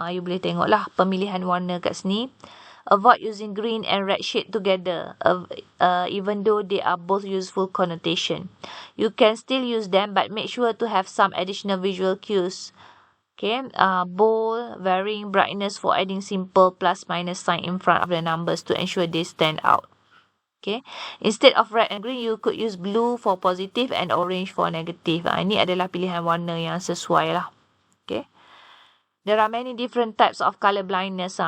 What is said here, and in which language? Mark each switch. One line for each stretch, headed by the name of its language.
Malay: You boleh tengok lah pemilihan warna kat sini.
English: Avoid using green and red shade together, even though they are both useful connotation. You can still use them, but make sure to have some additional visual cues. Okay, bold, varying brightness for adding simple plus minus sign in front of the numbers to ensure they stand out. Okay, instead of red and green, you could use blue for positive and orange for negative.
Malay: Ini adalah pilihan warna yang sesuai lah.
English: Okay, there are many different types of colour blindness.